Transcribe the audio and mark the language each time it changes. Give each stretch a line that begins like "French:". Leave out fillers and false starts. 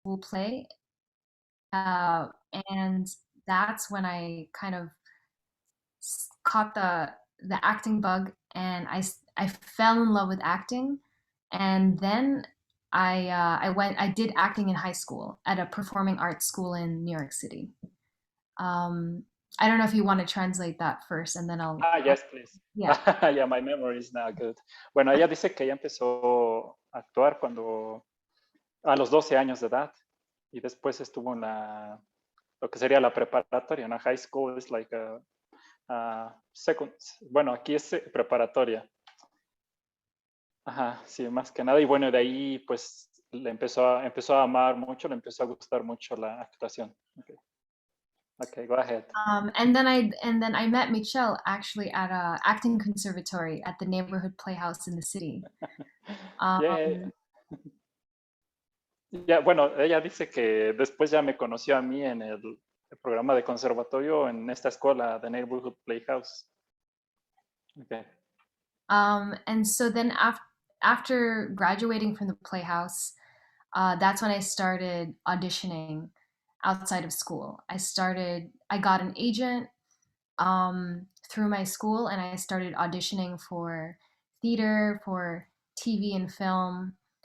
English: school play, uh, and that's when I kind of caught the acting bug, and I fell in love with acting, and then I did acting in high school at a performing arts school in New York City. Um, I don't know if you want to translate that first, and then Yes, please. yeah. Yeah, my memory is not good.
Spanish: Bueno, ella dice que ella empezó a actuar cuando a los 12 años de edad y después estuvo en lo que sería la preparatoria, ¿no? High school es
English: like second,
Spanish: bueno, aquí es preparatoria. Ajá, sí, más que nada. Y bueno, de ahí pues empezó a amar mucho, le empezó a gustar mucho la actuación.
English: Okay, go ahead. And then I met Michelle actually at a acting conservatory at the neighborhood playhouse in the city. Yeah. Um,
Spanish: Ya, bueno, ella dice que después ya me conoció a mí en el programa de conservatorio en esta escuela, The Neighborhood Playhouse.
English: Okay. and so then after graduating from the playhouse, that's when I started auditioning outside of school. I got an agent through my school, and I started auditioning for theater, for TV and film.